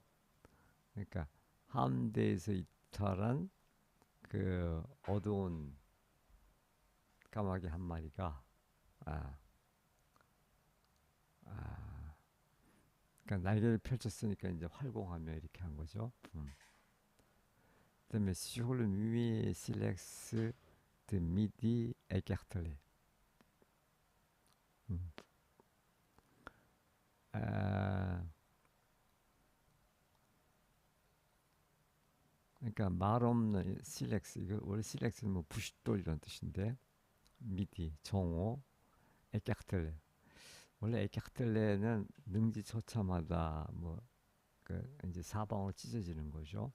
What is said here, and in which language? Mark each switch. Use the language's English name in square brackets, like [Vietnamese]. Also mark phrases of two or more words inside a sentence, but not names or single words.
[Korean] 그러니까 함대에서 이탈한 그 어두운 까마귀 한 마리가 아, 아, 그러니까 날개를 펼쳤으니까 이제 활공하며 이렇게 한 거죠. [French] 그다음에 sur le muet silex de midi écartelé. 음. [Korean] 아, 그러니까 말 없는 실렉스 이거 원래 실렉스는 뭐 부싯돌 이런 뜻인데 미디 정오 에카르텔레 원래 에카르텔레는 능지처참하다 뭐 그 이제 사방으로 찢어지는 거죠.